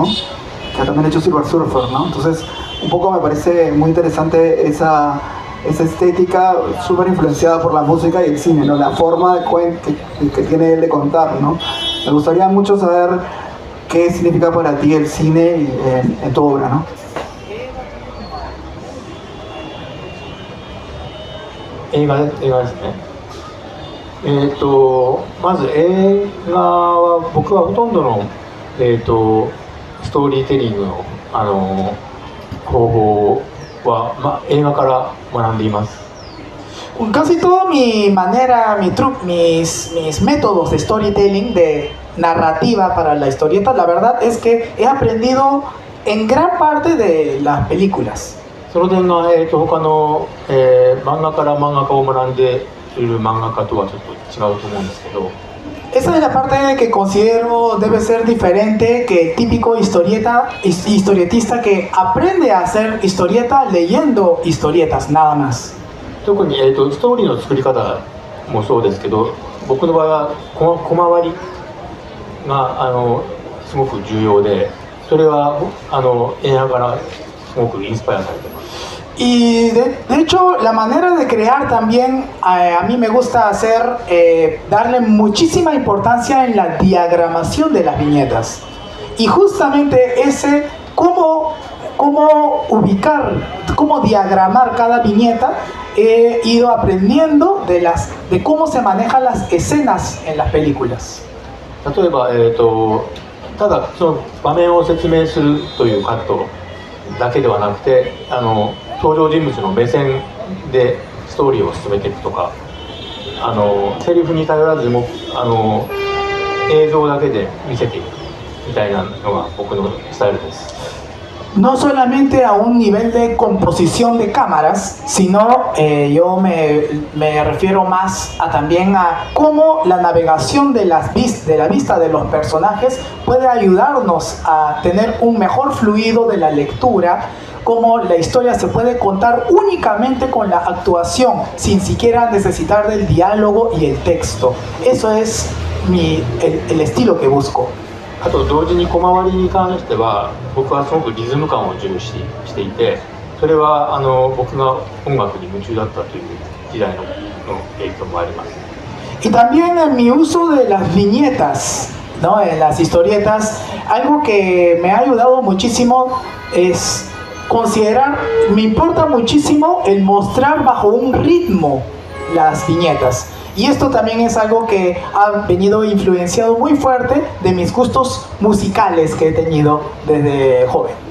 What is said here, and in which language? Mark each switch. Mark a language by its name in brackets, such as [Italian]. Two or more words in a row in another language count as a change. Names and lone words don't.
[Spanish] Que también ha hecho Silver Surfer, ¿no? Entonces, un poco me parece muy interesante esa estética súper influenciada por la música y el cine, ¿no? La forma que tiene él de contar, ¿no? Me gustaría mucho saber qué significa para ti el cine en tu obra, ¿no? [Japanese] 映画ですね。まず映画は僕はほとんどの、ストーリーテリングの、方法は、映画から学んでいます。 [Spanish] Casi toda mi manera, mis métodos de storytelling, de narrativa para la historieta, la verdad es que he aprendido en gran parte de las películas. [Japanese] その点が、他の、漫画から漫画家を学んでいる漫画家とはちょっと違うと思うんですけど、 [Spanish] Esa es la parte que considero debe ser diferente que el típico historietista que aprende a hacer historieta leyendo historietas, nada más. [Japanese] 特に、ストーリーの作り方もそうですけど、僕の場合は小回りがすごく重要で、それは映画からすごくインスパイアされてます。 [Spanish] Y de hecho la manera de crear también a mí me gusta darle muchísima importancia en la diagramación de las viñetas. Y justamente cómo ubicar, cómo diagramar cada viñeta, he ido aprendiendo de cómo se manejan las escenas en las películas. [Japanese] 例えば、ただその場面を説明するというカットだけではなくて、登場人物の目線でストーリーを進めていくとか、セリフに頼らずも映像だけで見せていくみたいなのが僕のスタイルです。 [Spanish] No solamente a un nivel de composición de cámaras, sino yo me refiero más también a cómo la navegación de la vista de los personajes puede ayudarnos a tener un mejor fluido de la lectura, cómo la historia se puede contar únicamente con la actuación, sin siquiera necesitar del diálogo y el texto. Eso es el estilo que busco. [Japanese] あと同時に小回りに関しては僕はすごくリズム感を重視していて、それは僕が音楽に夢中だったという時代の影響もあります。 [Spanish] Y también en mi uso de las viñetas, ¿no? En las historietas, algo que me ha ayudado muchísimo es considerar, me importa muchísimo el mostrar bajo un ritmo las viñetas. Y esto también es algo que ha venido influenciado muy fuerte de mis gustos musicales que he tenido desde joven.